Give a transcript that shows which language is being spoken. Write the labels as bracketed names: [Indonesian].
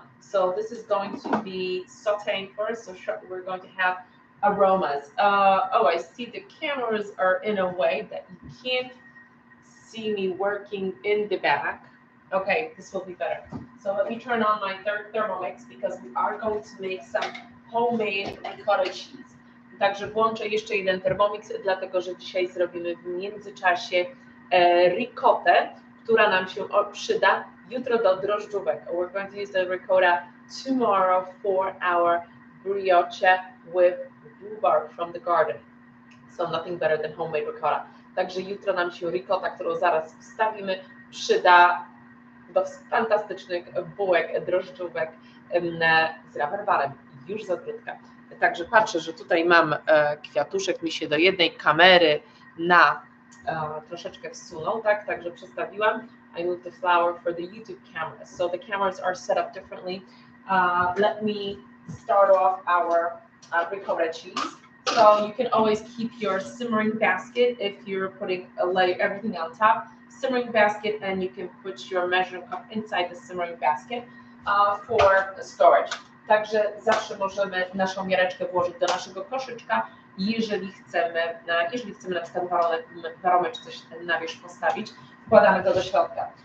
[English] So this is going to be sauteing first, so we're going to have aromas. Oh, I see the cameras are in a way that you can't see me working in the back. Okay, this will be better. So let me turn on my third Thermomix because we are going to make some homemade ricotta cheese. [Polish] Także włączę jeszcze jeden Thermomix, dlatego że dzisiaj zrobimy w międzyczasie ricottę, która nam się przyda jutro do drożdżówek. [English] We're going to use the ricotta tomorrow for our brioche with rhubarb from the garden. So nothing better than homemade ricotta. [Polish] Także jutro nam się ricotta, którą zaraz wstawimy, przyda do fantastycznych bułek, drożdżówek z rabarbarem. Już z ogródka. Także patrzę, że tutaj mam kwiatuszek, mi się do jednej kamery na troszeczkę wsunął, tak? Także przestawiłam. [English] I moved the flower for the YouTube cameras. So the cameras are set up differently. Let me start off our ricotta cheese. So you can always keep your simmering basket if you're putting everything on top. Simmering basket, and you can put your measuring cup inside the simmering basket for storage. [Polish] Także zawsze możemy naszą miareczkę włożyć do naszego koszyczka, jeżeli chcemy na przykład waromę czy coś na wierzch postawić, wkładamy go do środka.